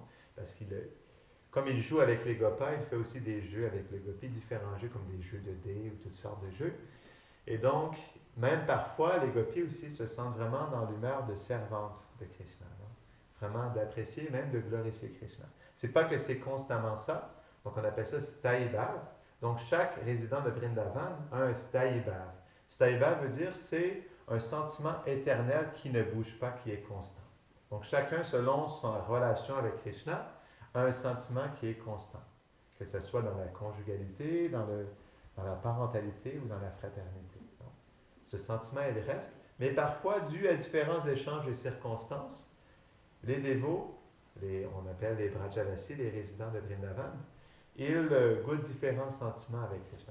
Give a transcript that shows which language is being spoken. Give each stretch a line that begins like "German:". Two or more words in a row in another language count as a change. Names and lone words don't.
French: Parce comme il joue avec les gopas, il fait aussi des jeux avec les gopis, différents jeux comme des jeux de dés ou toutes sortes de jeux. Et donc, même parfois, les gopis aussi se sentent vraiment dans l'humeur de servante de Krishna, non? Vraiment d'apprécier, même de glorifier Krishna. C'est pas que c'est constamment ça, donc on appelle ça
Sanskrit: स्थायी भाव,
French: Donc, chaque résident de Vrindavan a un
Sanskrit: स्थायी भाव. स्थायी भाव
French: veut dire c'est un sentiment éternel qui ne bouge pas, qui est constant. Donc, chacun, selon sa relation avec Krishna, a un sentiment qui est constant, que ce soit dans la conjugalité, dans la parentalité ou dans la fraternité. Donc, ce sentiment, il reste, mais parfois, dû à différents échanges et circonstances, les dévots, on appelle les Brajavasis, les résidents de Vrindavan, ils goûtent différents sentiments avec Krishna.